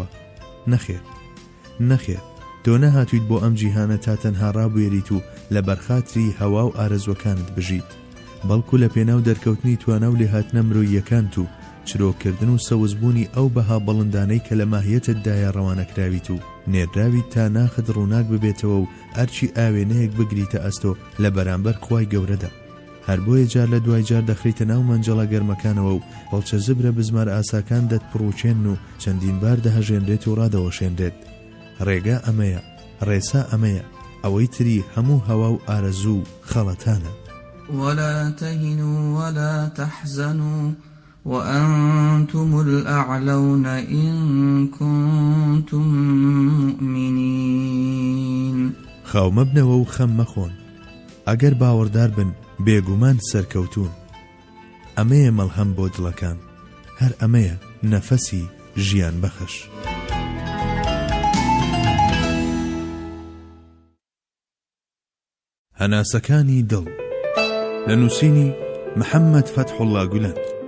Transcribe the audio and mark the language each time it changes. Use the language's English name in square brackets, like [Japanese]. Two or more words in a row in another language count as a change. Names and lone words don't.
[Central Kurdish] نەخێر تۆ نەهاتوویت بۆ ئەم جیهانە تا تەنها ڕابوێریت و لە بەرخاتری هەوا و ئارەزوەکانت بژیت، بەڵکو لە پێناو دەرکەوتنی توانە و لێهاتنە مرۆییەکانت و چرۆکردن و سەوزبوونی ئەو بەها بەڵندانەی کە لە ماهیەتتدایە ڕەوانەکراویت و نێردراویت تا ناخت ڕووناک ببێتەوە و ئەرچی ئاوێنەیەک بگریتە ئەستۆ لە بەرامبەر خوای گەورەدا. هەر بۆیە جار لە دوای جار دەخریتە ناو مەنجەڵە گەرمەکانەوە و بەڵچە زبرە بزمار ئاساکان دەتپڕوچێن و چەندین بار دەهەژێنرێت و ڕادەوەشێنرێت. ڕێگا ئەمەیە، ڕێسا ئەمەیە، ئەوەی تری هەموو هەوا و ئارەزوو خەڵەتانە. [Arabic] ولا تهنوا ولا تحزنوا وأنتم الأعلون إن كنتم مؤمنين. [Central Kurdish] خاو مەبنەوە و خەم مەخۆن، ئەگەر باوەڕدار بن بێگومان سەرکەوتون. ئەمەیە مەڵهەم بۆ دڵەکان، هەر ئەمەیە نەفەسی ژیان بەخش. هەناسەکانی دڵ لە نووسینی محەممەد فەتحوڵڵا گولەن.